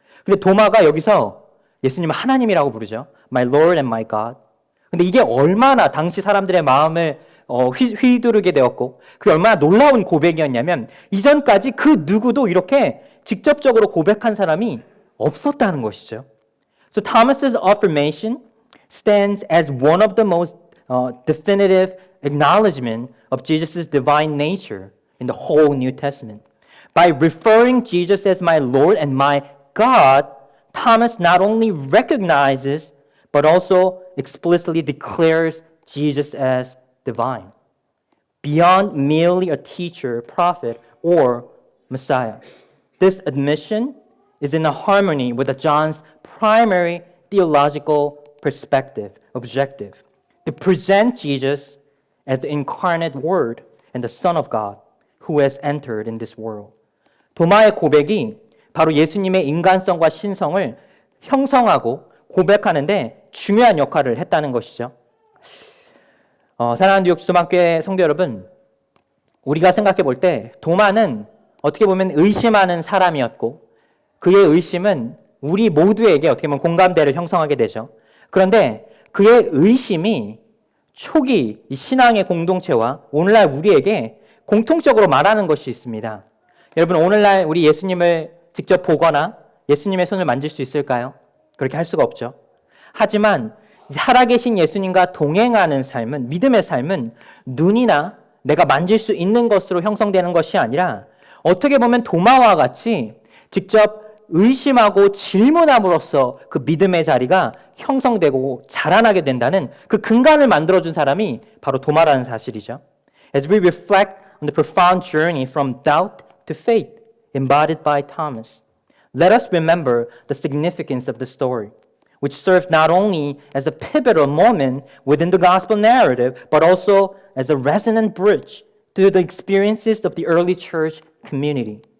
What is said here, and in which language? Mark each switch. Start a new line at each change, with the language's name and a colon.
Korean: 근데 도마가 여기서 예수님을 하나님이라고 부르죠.
English: My Lord and my God.
Korean: 근데 이게 얼마나 당시 사람들의 마음을 휘두르게 되었고 그게 얼마나 놀라운 고백이었냐면 이전까지 그 누구도 이렇게 직접적으로 고백한 사람이 없었다는 것이죠.
English: So Thomas's affirmation stands as one of the most definitive acknowledgement of Jesus' divine nature in the whole New Testament. By referring Jesus as my Lord and my God, Thomas not only recognizes but also explicitly declares Jesus as divine, beyond merely a teacher, prophet, or Messiah. This admission is in harmony with John's primary theological objective, to present Jesus as the incarnate Word and the Son of God who has entered in this world.
Korean: 도마의 고백이 바로 예수님의 인간성과 신성을 형성하고 고백하는데 중요한 역할을 했다는 것이죠. 사랑하는 뉴욕 주소방교회 성도 여러분, 우리가 생각해 볼 때 도마는 어떻게 보면 의심하는 사람이었고 그의 의심은 우리 모두에게 어떻게 보면 공감대를 형성하게 되죠. 그런데 그의 의심이 초기 이 신앙의 공동체와 오늘날 우리에게 공통적으로 말하는 것이 있습니다. 여러분 오늘날 우리 예수님을 직접 보거나 예수님의 손을 만질 수 있을까요? 그렇게 할 수가 없죠. 하지만 살아계신 예수님과 동행하는 삶은 믿음의 삶은 눈이나 내가 만질 수 있는 것으로 형성되는 것이 아니라 어떻게 보면 도마와 같이 직접 의심하고 질문함으로써 그 믿음의 자리가 형성되고 자라나게 된다는 그 근간을 만들어준 사람이 바로 도마라는 사실이죠.
English: As we reflect on the profound journey from doubt to faith embodied by Thomas, let us remember the significance of the story, which serves not only as a pivotal moment within the gospel narrative, but also as a resonant bridge to the experiences of the early church community.